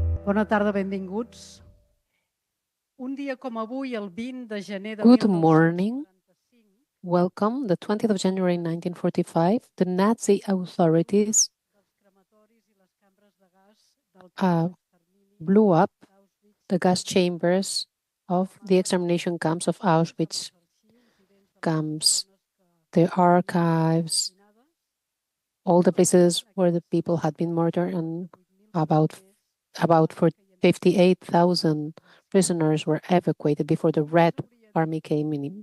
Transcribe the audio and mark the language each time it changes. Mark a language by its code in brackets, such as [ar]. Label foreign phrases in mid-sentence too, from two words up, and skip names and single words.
[ca] Bona tarda, benvinguts. Un dia com avui, el 20 de gener de [en] Good morning. Welcome. The 20th of January 1945, the Nazi authorities blew up the gas chambers of the extermination camps of Auschwitz camps, the archives, all the places where the people had been murdered, and about 58,000 prisoners were evacuated before the Red Army came in.